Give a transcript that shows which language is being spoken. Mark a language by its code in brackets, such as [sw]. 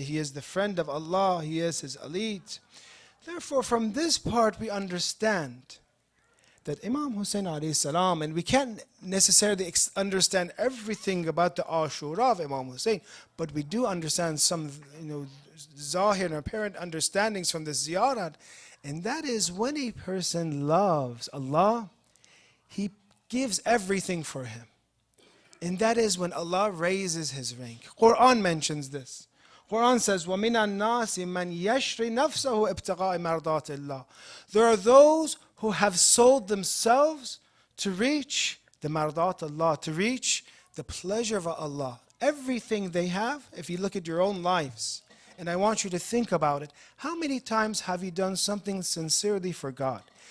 [en] He is the friend of Allah, he is his elite. Therefore, from this part we understand that Imam Hussein alayhi salam, and we can't necessarily understand everything about the Ashura of Imam Hussein, but we do understand some, zahir and apparent understandings from the ziyarat, and that is when a person loves Allah, he gives everything for him. And that is when Allah raises his rank. Quran mentions this. [ar] Quran says, وَمِنَ النَّاسِ مَنْ يَشْرِ نَفْسَهُ ابْتِغَاءِ مَرْضَاتِ اللَّهِ. [en] There are those who have sold themselves to reach the mardat Allah, to reach the pleasure of Allah. Everything they have, if you look at your own lives, and I want you to think about it, how many times have you done something sincerely for God?